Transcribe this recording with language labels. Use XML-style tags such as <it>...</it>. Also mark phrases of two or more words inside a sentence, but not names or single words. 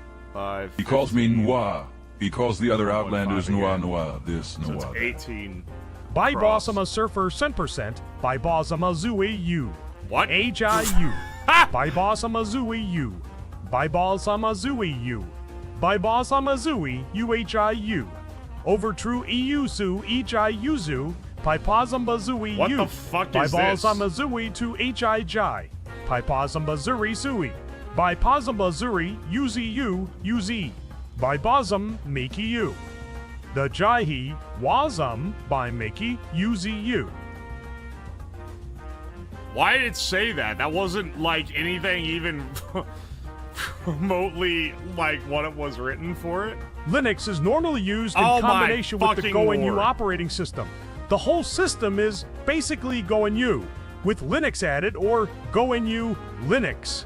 <en>5. He calls me Noir. He calls the other 1.5 Outlanders Noir again. Noir. This So Noir. it's 18. By Cross. Bossama Surfer 10%, by Bossama Zui U. What? H-I-U. Ha! By Bossama Zui U. By Bossama Zui U. By Bossama Zui U-H-I-U. Over true EU-Su H-I-U-Zu. By Pozamba Zui U. What the fuck by is this? Bossama Zui to H-I-Jai. By Pozamba Zuri Sui. By Pozamba Zuri U-Z-U U-Z. By Bosam Makey U. The Jaihi Wazam by Makey U-Z-U. Why did it say that? That wasn't like anything even remotely like what it was written for it. Linux is normally used in Oh my combination with the fucking GoNU Lord. operating system. The whole system is basically GoNU, with Linux added or GoNU Linux.</en>